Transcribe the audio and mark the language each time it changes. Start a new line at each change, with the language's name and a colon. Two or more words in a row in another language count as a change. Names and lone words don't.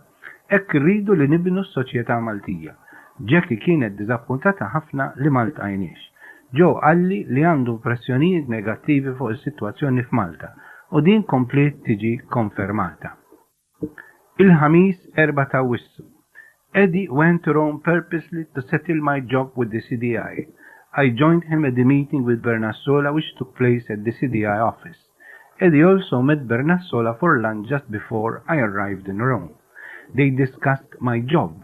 Maltese: Hekk irridu li nibnu s-soċjetà Maltija. Jackie kienet diżappuntata ħafna li ma ltqajniex. Joe qalli li għandu impressjonijiet negattivi fuq is-sitwazzjoni f'Malta u din komplet tiġi konfermata. Il-ħamis 4 ta' Wissu.
English: Eddie went to Rome purposely to settle my job with the CDI. I joined him at the meeting with Bernassola which took place at the CDI office. Eddie also met Bernassola for lunch just before I arrived in Rome. They discussed my job.